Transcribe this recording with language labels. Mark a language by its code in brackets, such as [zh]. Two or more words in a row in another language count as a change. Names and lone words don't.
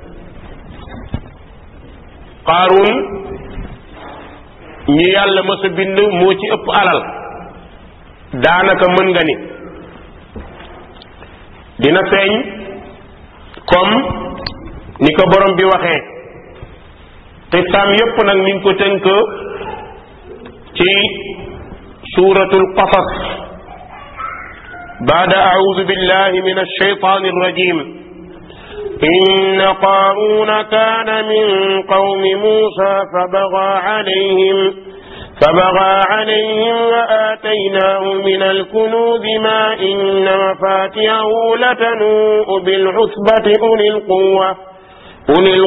[wo] Qaaruun ñi yàlla mës a bind moo ci ëpp alal daanaka mën nga ni dina feeñ comme ni ko borom bi waxee te saam yépp nag mi ngi ko tënk ci suuratul Qasas [ar] بعد أعوذ بالله من الشيطان الرجيم إن قارون كان من قوم موسى فبغى عليهم وآتيناه من الكنوز ما إن مفاتحه لتنوء بالعصبة أولي